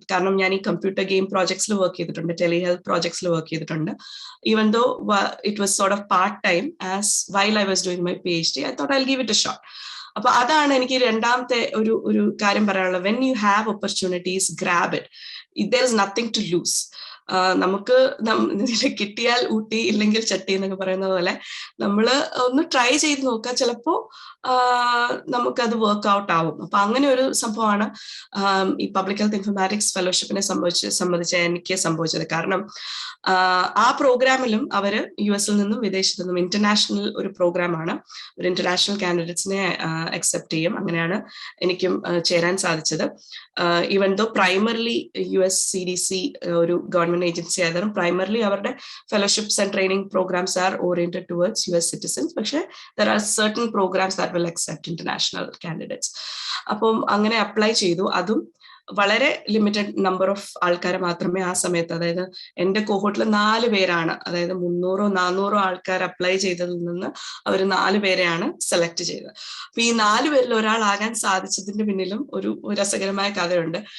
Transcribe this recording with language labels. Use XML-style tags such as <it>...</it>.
<ml>കാരണം ഞാൻ ഈ കമ്പ്യൂട്ടർ ഗെയിം പ്രോജക്ട്സിൽ വർക്ക് ചെയ്തിട്ടുണ്ട്, ടെലിഹെൽത്ത് പ്രോജക്ട്സിൽ വർക്ക് ചെയ്തിട്ടുണ്ട്.</ml> <en>Even though it was sort of part-time as while I was doing my PhD, I thought I'll give it a shot.</en> <ml>അപ്പൊ അതാണ് എനിക്ക് രണ്ടാമത്തെ ഒരു കാര്യം പറയാനുള്ളത്.</ml> <en>When you have opportunities, grab it. there is nothing to lose.</en> <ml>നമുക്ക് കിട്ടിയാൽ ഊട്ടി ഇല്ലെങ്കിൽ ചട്ടി എന്നൊക്കെ പറയുന്ന പോലെ നമ്മൾ ഒന്ന് ട്രൈ ചെയ്ത് നോക്കുക, ചിലപ്പോ നമുക്കത് വർക്ക് ഔട്ട് ആവും. അപ്പൊ അങ്ങനെ ഒരു സംഭവമാണ് ഈ പബ്ലിക് ഹെൽത്ത് ഇൻഫർമാറ്റിക്സ് ഫെലോഷിപ്പിനെ സംബന്ധിച്ച് എനിക്ക് സംഭവിച്ചത്. കാരണം ആ പ്രോഗ്രാമിലും അവര് US നിന്നും വിദേശത്തു നിന്നും ഇന്റർനാഷണൽ ഒരു പ്രോഗ്രാമാണ്, ഒരു ഇന്റർനാഷണൽ കാൻഡിഡേറ്റ്സിനെ അക്സെപ്റ്റ് ചെയ്യും. അങ്ങനെയാണ് എനിക്കും ചേരാൻ സാധിച്ചത്.</ml> <en>even though primarily</en> <ml>US CDC ഒരു ഗവൺമെന്റ് ഏജൻസി ആയതും പ്രൈമറിലി അവരുടെ</ml> <en>Fellowships and training programs are oriented towards US citizens. പക്ഷെ there are certain programs that will accept international candidates.</en> <ml>അപ്പം അങ്ങനെ അപ്ലൈ ചെയ്തു. അതും വളരെ ലിമിറ്റഡ് നമ്പർ ഓഫ് ആൾക്കാരെ മാത്രമേ ആ സമയത്ത്, അതായത് എന്റെ കോഹോട്ടിൽ 4 പേരാണ്, അതായത് 300-400 ആൾക്കാർ അപ്ലൈ ചെയ്തതിൽ നിന്ന് അവർ 4 പേരെയാണ് സെലക്ട് ചെയ്തത്. അപ്പൊ ഈ 4 പേരിൽ ഒരാളാകാൻ സാധിച്ചതിന്റെ പിന്നിലും ഒരു രസകരമായ കഥയുണ്ട്.</ml>